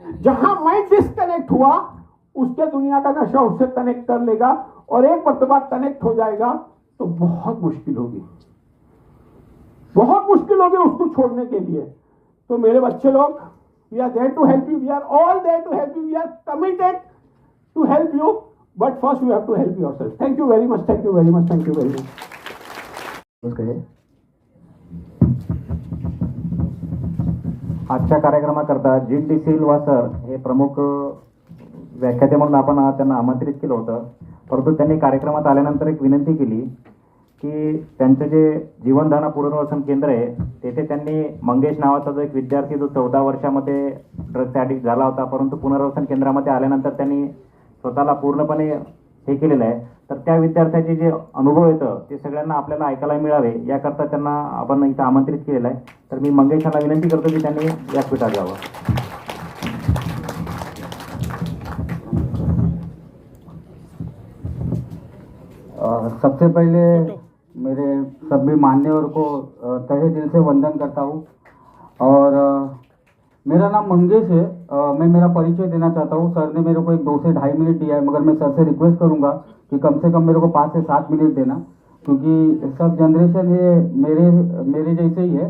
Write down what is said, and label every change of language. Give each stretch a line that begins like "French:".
Hindi: जहां मैं डिस्कनेक्ट हुआ, उसके दुनिया का नशा उससे कनेक्ट कर लेगा, और एक मर्तबा कनेक्ट हो जाएगा तो बहुत मुश्किल होगी, बहुत मुश्किल होगी उसको छोड़ने के लिए। तो मेरे बच्चे लोग,
English: We are there to help you, we are all there to help you, we are committed to help you, but first you have to help yourself. Thank you very much. Thank you very much. Thank you very much.
Marathi: आजच्या कार्यक्रमाकरता GT. सिल्वा sir हे प्रमुख व्याख्याते म्हणून आपण त्यांना आमंत्रित केलं होतं, परंतु त्यांनी कार्यक्रमात आल्यानंतर एक विनंती केली की त्यांचं जे जीवनधारा पुनर्वसन केंद्र आहे तेथे त्यांनी मंगेश नावाचा जो एक विद्यार्थी जो 14 वर्षामध्ये ड्रग्स ॲडिक्ट झाला होता, परंतु पुनर्वसन केंद्रामध्ये आल्यानंतर त्यांनी स्वतःला पूर्णपणे हे केलेलं आहे, तर त्या विद्यार्थ्याचे जे अनुभव येतं ते सगळ्यांना आपल्याला ऐकायला मिळावे याकरता त्यांना आपण इथं आमंत्रित केलेलं आहे. तर मी मंगेशांना विनंती करतो की त्यांनी व्यासपीठात जावं.
Hindi: सबसे पहले मेरे सभी मान्यवर को तहे दिल से वंदन करता हूँ और मेरा नाम मंगेश है. मैं मेरा परिचय देना चाहता हूँ. सर ने मेरे को एक 2 से 2.5 मिनट दिया है, मगर मैं सर से रिक्वेस्ट करूँगा कि कम से कम मेरे को 5 से 7 मिनट देना, क्योंकि सब जनरेशन ये मेरे जैसे ही है.